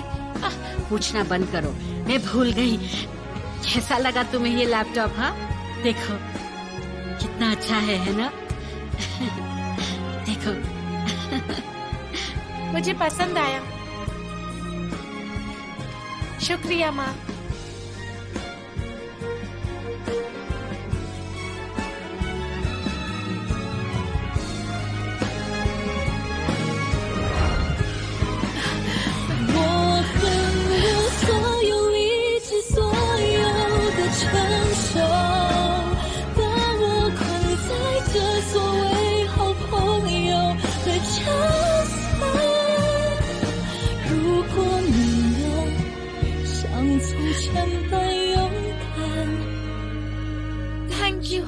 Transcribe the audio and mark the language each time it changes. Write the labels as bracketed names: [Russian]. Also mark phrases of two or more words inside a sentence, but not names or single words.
[Hindi] पूछना बंद करो। मैं भूल गई। कैसा लगा तुम्हें ये लैपटॉप? हाँ देखो कितना अच्छा है ना? देखो मुझे पसंद आया। शुक्रिया माँ। [Chinese] 我恨我所有理智，所有的成熟，把我困在这所谓好朋友的角色。如果你能像从前般勇敢， [English] thank you.